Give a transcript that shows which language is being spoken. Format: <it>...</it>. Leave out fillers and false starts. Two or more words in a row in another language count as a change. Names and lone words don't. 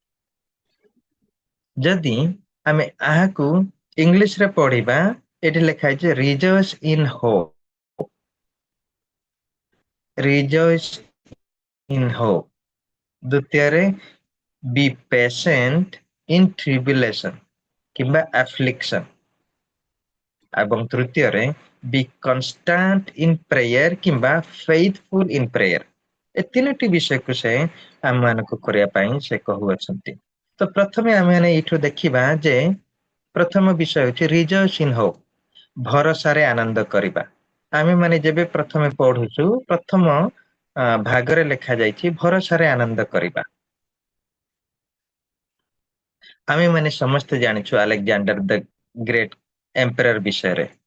<or>ଯଦି ଆମେ ଆହାକୁ ଇଂଲିଶ ରେ ପଢିବା ଏଠି ଲେଖା ହେଇଛି</or> <en>rejoice in hope rejoice in hope</en> <or>ଦ୍ଵିତୀୟରେ ବି</or> <en>patient in tribulation</en> <or>କିମ୍ବା ଆଫ୍ଲିକସନ ଏବଂ ତୃତୀୟରେ</or> <en>be constant in prayer</en> <or>କିମ୍ବା</or> <en>faithful in prayer।</en> <or>ଏ ତିନୋଟି ବିଷୟକୁ ସେ ଆମମାନଙ୍କୁ କରିବା ପାଇଁ ସେ କହୁଅଛନ୍ତି। ତ ପ୍ରଥମେ ଆମେ ଏଇଠୁ ଦେଖିବା ଯେ ପ୍ରଥମ ବିଷୟ ହେଉଛି</or> <en>rejoice in hope,</en> <or>ଭରସାରେ ଆନନ୍ଦ କରିବା। ଆମେ ମାନେ ଯେବେ ପ୍ରଥମେ ପଢୁଛୁ ପ୍ରଥମ ଭାଗରେ ଲେଖା ଯାଇଛି ଭରସାରେ ଆନନ୍ଦ କରିବା। ଆମେ ମାନେ ସମସ୍ତେ ଜାଣିଛୁ ଆଲେକ୍ଜାଣ୍ଡର ଦ ଗ୍ରେଟ୍ ଏମ୍ପରର ବିଷୟରେ।</or>